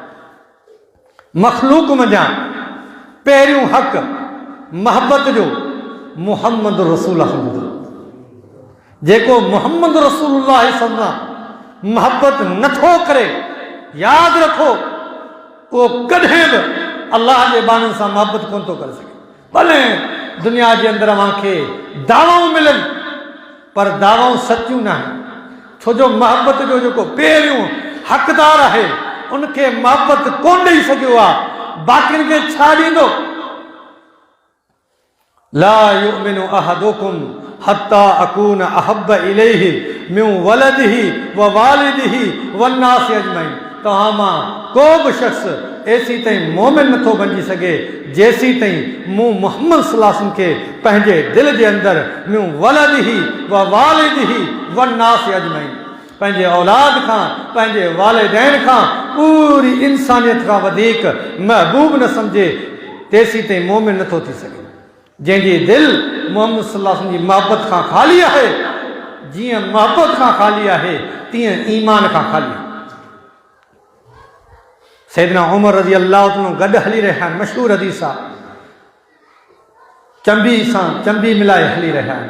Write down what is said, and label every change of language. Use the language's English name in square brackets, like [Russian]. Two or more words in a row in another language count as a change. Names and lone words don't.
[Sindhi] मखलूक मंझां पहिरियों हक़ मोहबत जो मुहम्मद रसूल जेको मुहम्मद रसूलुल्लाह सां मोहबत नथो करे, यादि रखो उहो कॾहिं बि अल्लाह जे बाननि सां मोहबत कोन थो करे सघे। भले दुनिया जे अंदरि अव्हांखे दावाऊं मिलनि पर दावाऊं सचियूं न आहिनि, छो जो मोहबत जो जेको पहिरियों हक़दार आहे उनखे मोहबत कोन ॾेई सघियो आहे, बाक़ियुनि खे छा ॾींदो? [Arabic] لا يؤمن أحدكم حتى أكون أحب إليه من ولده و والده والناس أجمعين. [Sindhi] तव्हां मां को बि शख़्स एसी ताईं मोमिन नथो बणिजी सघे जेसी ताईं मूं मुहम्मद [Arabic] صلى الله عليه وسلم [Sindhi] खे पंहिंजे दिलि जे अंदरि [Arabic] من ولده و والده والناس أجمعين, [Sindhi] पंहिंजे औलाद खां पंहिंजे वालिदैन खां पूरी इंसानियत खां वधीक महबूब न सम्झे तेसी ताईं मोमिन नथो थी सघे। जंहिंजी दिलि मुहम्मद [Arabic] صلى الله عليه وسلم [Sindhi] जी मोहबत खां ख़ाली आहे, जीअं मोहबत खां ख़ाली आहे तीअं ईमान खां ख़ाली आहे। सैयदना उमर [Arabic] رضي الله تعالى [Sindhi] गॾु हली रहिया आहिनि, मशहूर हदीस आहे, चंबी सां चंबी मिलाए हली रहिया आहिनि।